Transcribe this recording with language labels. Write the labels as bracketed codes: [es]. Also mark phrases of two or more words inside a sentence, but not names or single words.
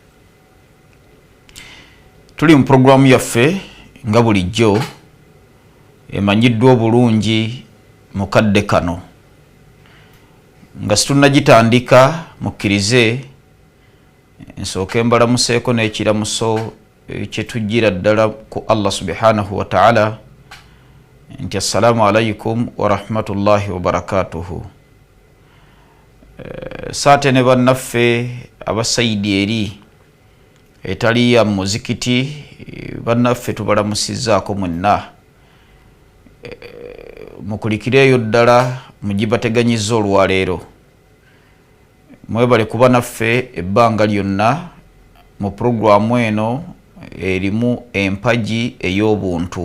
[lg] Tuli mu programu yaffe nga bulijjo emanyiddwa obulungi mu kadde kano. Nga situnnagitandika mukkirize nsooke mbalamuseeko n'ekiramuso kyetujjira ddala ku Allah [ar] سبحانه وتعالى [lg] nti [ar] السلام عليكم ورحمة الله وبركاته. [lg] Saate ne bannaffe abasayidi eri etali ya muzikiti bannaffe tubalamusizzaako mwenna. Mukulikireeyo ddala mugibateganyizza olwaleero. Mwebale kuba naffe ebbanga lyonna mu programu eno erimu empaji ey'obuntu.